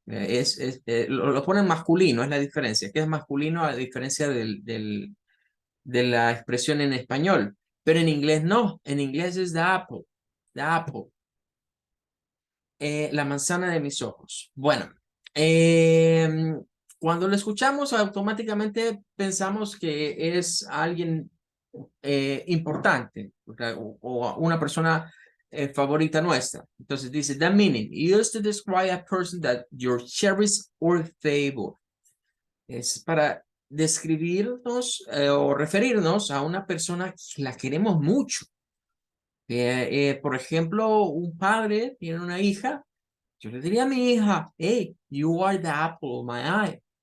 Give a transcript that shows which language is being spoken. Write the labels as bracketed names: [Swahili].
[Spanish] Lo ponen masculino, es la diferencia, que es masculino a diferencia de la expresión en español, pero en inglés no, en inglés es [English] the apple, [Spanish] la manzana de mis ojos. Bueno, eh, cuando lo escuchamos automáticamente pensamos que es alguien importante o una persona favorita nuestra. Entonces dice, [English] the meaning, used to describe a person that you cherish or favor. [Spanish] Es para describirnos o referirnos a una persona que la queremos mucho. Por ejemplo, un padre tiene una hija, yo le diría a mi hija, [English] hey, you are the apple of my eye.